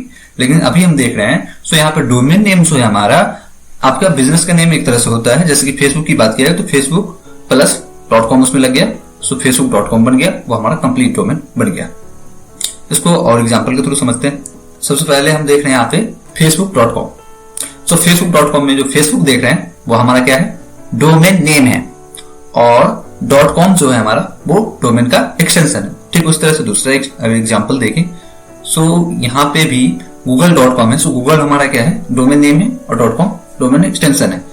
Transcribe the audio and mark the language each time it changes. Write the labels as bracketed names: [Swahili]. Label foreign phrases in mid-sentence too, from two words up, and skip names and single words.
[Hindi] लेकिन अभी हम देख रहे हैं सो यहाँ पर [English] domain name [Hindi] सो हमारा आपका बिजनेस का नेम एक तरह से होता है। जैसे कि फेसबुक की बात किया जाए तो फेसबुक प्लस .com उसमें लग गया, सो facebook.com बन गया, वो हमारा [English] complete domain [Hindi] बन गया। इसको और एग्जांपल के थ्रू समझते हैं। सबसे पहले हम देख रहे हैं यहाँ पे facebook.com। सो facebook.com में जो फेसबुक देख रहे हैं वो हमारा क्या है, [English] domain name [Hindi] है, और .com जो है हमारा वो डोमेन का एक्सटेंशन है। ठीक उस तरह से दूसरा एग्जांपल देखें। सो यहाँ पे भी google.com है, सो गूगल हमारा क्या है, [English] domain name [Hindi] है, और .com [English] domain extension [Hindi] है।